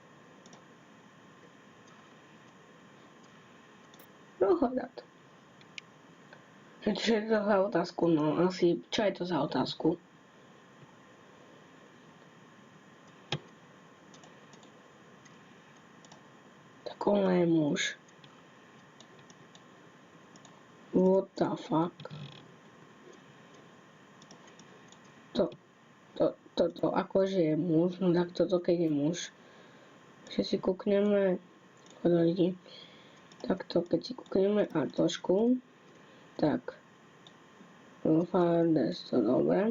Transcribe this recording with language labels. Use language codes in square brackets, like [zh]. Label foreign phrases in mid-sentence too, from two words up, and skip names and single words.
[sk] Dohľadať. Čo je to za otázku? No asi, čo je to za otázku? Tak on je muž. [en] What the fuck? [sk] Toto akože je muž, no tak toto keď je muž. Že si kúkneme od ľudí. Takto keď si kúkneme a trošku, tak Fardes to dobre.